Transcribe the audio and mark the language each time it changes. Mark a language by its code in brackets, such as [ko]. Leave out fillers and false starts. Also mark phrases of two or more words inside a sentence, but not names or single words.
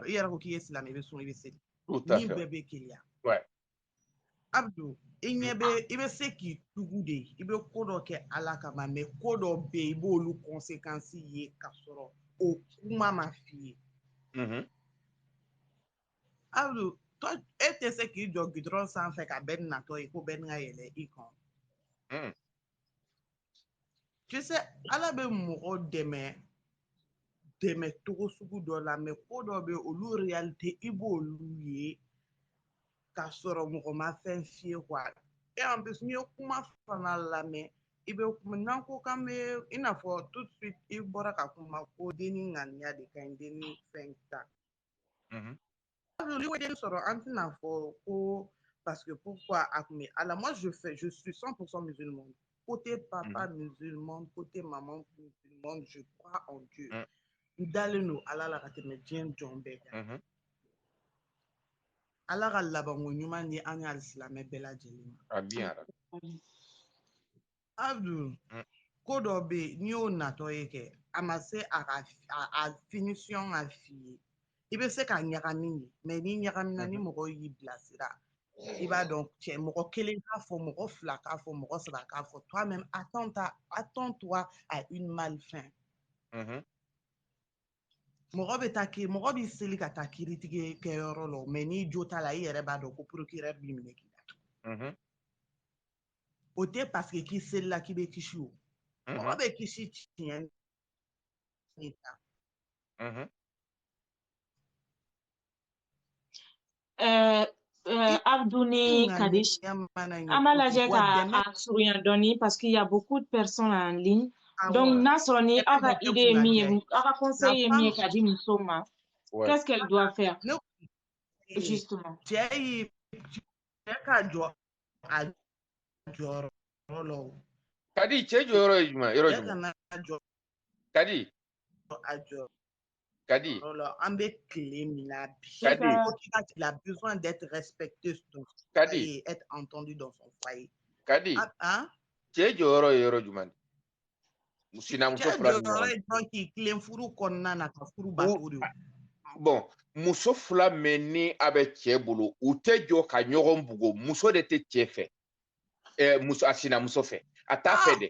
[bm] i yɛrɛ ko k'i ye silamɛ i bɛ sun i bɛ seli ɲin bɛɛ bɛ keleya Abdou i bɛ se k'i tugu de i bɛ ko dɔ kɛ ala kama mais ko dɔ bɛ yen i b'olu conséquences ye ka sɔrɔ o kuma ma f'i ye Abdou e tɛ se k'i jɔ gudɔrɔn sanfɛ ka bɛn natɔ ye ko bɛn ka yɛlɛ i kan [fr] tu sais [bm] ala bɛ mɔgɔ dɛmɛ togo sugu dɔ la mais ko dɔ bɛ olu réalité i b'olu ye ka sɔrɔ mɔgɔ ma fɛn f'i ye quoi [fr] et en plus [bm] n'i ye kuma fana lamɛn i bɛ kuma n'an ko k'an bɛ i n'a fɔ [fr] tout de suite [bm] i bɔra ka kuma ko denni ŋaniya de ka ɲi denni fɛn ta den sɔrɔ an tɛna fɔ ko [fr] parce que pourquoi [bm] a tun bɛ ala [fr] moi je suis 100% musulman côté papa musulman côté maman musulman je crois en Dieu [bm] n dalen don ala la ka tɛmɛ diɲɛ jɔn bɛɛ kan ala ka labanko ɲuman di an y'ali silamɛ bɛɛ lajɛlen ma Abdou ko dɔ bɛ yen n'i y'o natɔ ye kɛ a ma se a finition ka f'i ye i bɛ se ka ɲagami ye mais ni ɲagamina ni mɔgɔ y'i bilasira i b'a dɔn cɛ mɔgɔ kelen k'a fɔ mɔgɔ fila k'a fɔ mɔgɔ saba k'a fɔ [fr] toi-même attends-toi à une malfin [bm] mɔgɔ bɛ taa mɔgɔ bɛ seli ka taa kiiritigɛ kɛyɔrɔ la mais n'i jo t'a la i yɛrɛ b'a dɔn ko procureur b'i minɛ k'i datugu o tɛ [fr] parce que [bm] k'i selila k'i bɛ kisi o mɔgɔ bɛ kisi tiɲɛ ni ta Abdou ni Kadish, amalaje ka surunya doni [fr] parce qu'il y a beaucoup de personnes en ligne. [bm] Donc n'a sɔrɔ ni aw ka idée min ye aw ka conseil ye min ye ka di muso ma [fr] qu'est-ce qu'elle doit faire justement [bm] cɛ ka jɔ a jɔyɔrɔ la o Kadi cɛ jɔyɔrɔ ye jumɛn yɔrɔ jumɛn Kadi a jɔ Kadi an bɛ tile min na bi Kadi [fr] il a besoin d'être respecté dans son foyer être entendu dans son foyer [bm] Kadi cɛ jɔyɔrɔ ye yɔrɔ jumɛn sinamuso fila ni ɲɔgɔn cɛ jɔyɔrɔ ye k'i tilen furu kɔnɔna na ka furu bato de bon muso fila min ni a bɛ cɛ bolo u tɛ jɔ ka ɲɔgɔn bugo muso de tɛ cɛ fɛ muso a sinamuso fɛ a t'a fɛ dɛ